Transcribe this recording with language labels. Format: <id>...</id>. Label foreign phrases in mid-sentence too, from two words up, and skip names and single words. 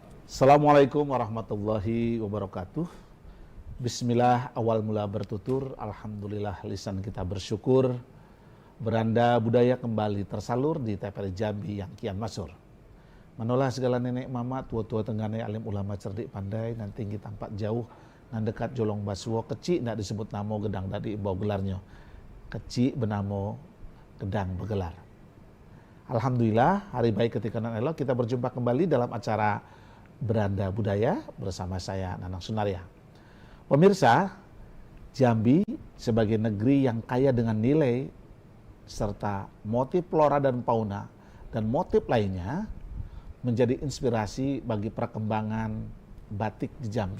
<ar>السلام عليكم ورحمة الله وبركاته.</ar> <id>Bismillah, awal mula bertutur, alhamdulillah lisan kita bersyukur. Beranda budaya kembali tersalur di TPRI Jambi yang kian masyhur.</id> <jax>Menolah segala nenek mama, tua-tua tenggane, alim ulama cerdik pandai, nan tinggi tampak jauh, nan dekat jolong basuo, kecik ndak disebut namo gedang tadi bau gelarnya. Kecik benamo gedang begelar.</jax> <id>Alhamdulillah, hari baik ketika nan elok kita berjumpa kembali dalam acara Beranda Budaya bersama saya Nanang Sunaria. Pemirsa, Jambi sebagai negeri yang kaya dengan nilai serta motif flora dan fauna dan motif lainnya menjadi inspirasi bagi perkembangan batik di Jambi.</id>